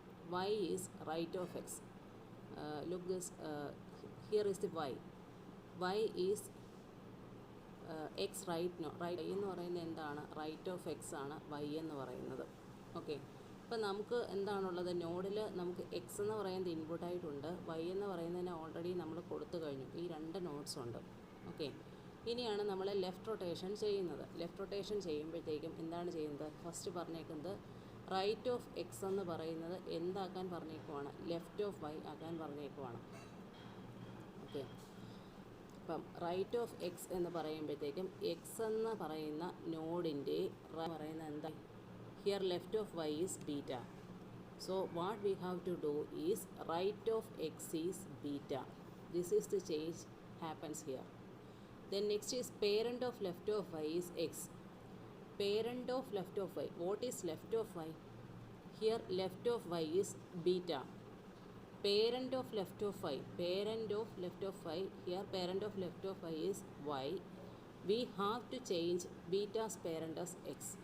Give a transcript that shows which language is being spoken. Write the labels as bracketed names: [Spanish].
[English] Y is right of X. Look this. Here is the Y. Y is X right no right [Malayalam] എന്ന് പറയുന്നത് എന്താണ്? Right of X ആണ് Y എന്ന് പറയുന്നത്. Okay. അപ്പോൾ നമുക്ക് എന്താണുള്ളത്? നോഡിൽ നമുക്ക് എക്സ് എന്ന് പറയുന്നത് ഇൻപുട്ടായിട്ടുണ്ട്, Y എന്ന് പറയുന്നതിന് ഓൾറെഡി നമ്മൾ കൊടുത്തു കഴിഞ്ഞു. ഈ രണ്ട് നോഡ്സ് ഉണ്ട്. ഓക്കെ. ഇനിയാണ് നമ്മൾ ലെഫ്റ്റ് റൊട്ടേഷൻ ചെയ്യുന്നത്. ലെഫ്റ്റ് റൊട്ടേഷൻ ചെയ്യുമ്പോഴത്തേക്കും എന്താണ് ചെയ്യുന്നത്? ഫസ്റ്റ് പറഞ്ഞേക്കുന്നത് റൈറ്റ് ഓഫ് എക്സ് എന്ന് പറയുന്നത് എന്താക്കാൻ പറഞ്ഞേക്കുവാണ്? ലെഫ്റ്റ് ഓഫ് Y ആക്കാൻ പറഞ്ഞേക്കുവാണ്. ഓക്കെ. അപ്പം റൈറ്റ് ഓഫ് എക്സ് എന്ന് പറയുമ്പോഴത്തേക്കും എക്സ് എന്ന് പറയുന്ന നോഡിൻ്റെ പറയുന്നത് എന്താ? [English] Here left of Y is beta. So what we have to do is right of X is beta. This is the change happens here. Then next is parent of left of Y is X. Parent of left of Y. What is left of Y? Here left of Y is beta. Parent of left of Y. Parent of left of Y. Here parent of left of Y is Y. We have to change beta's parent as X.